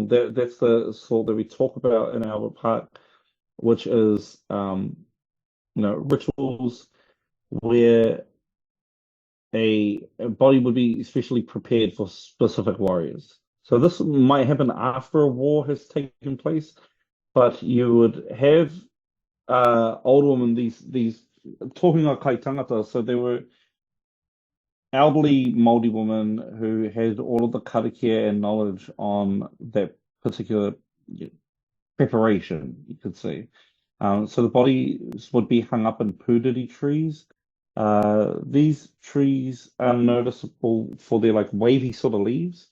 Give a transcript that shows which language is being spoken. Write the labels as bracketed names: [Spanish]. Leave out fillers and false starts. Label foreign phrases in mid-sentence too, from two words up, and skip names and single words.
[English] That's the sort that we talk about in Albert Park, which is rituals where a body would be especially prepared for specific warriors. So this might happen after a war has taken place, but you would have old women, these [Māori] tohunga kai tangata. [English] So they were elderly Māori women who had all of the karakia and knowledge on that particular preparation, you could say. So the bodies would be hung up in pūriri trees. These trees are noticeable for their like wavy sort of leaves.